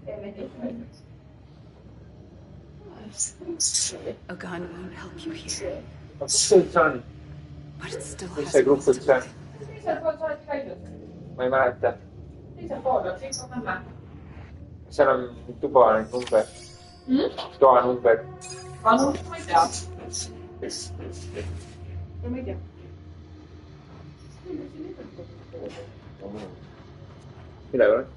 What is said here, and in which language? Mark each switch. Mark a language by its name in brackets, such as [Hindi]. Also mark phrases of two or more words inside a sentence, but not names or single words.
[English] A gun won't help you here, [Estonian] Kus see üldse on? [English] but it still [Estonian] Mis [English] has [Estonian] see grupp [English] ways [Estonian] üldse [English] to [Estonian] on? [English] live. [Estonian] Teisel pool sa oled käinud. Ma ei mäleta. Teisel pool on, siis on lämme. Seal on tuba number. Toa number. Anu, ma ei tea. Ma ei tea. Midagi ole?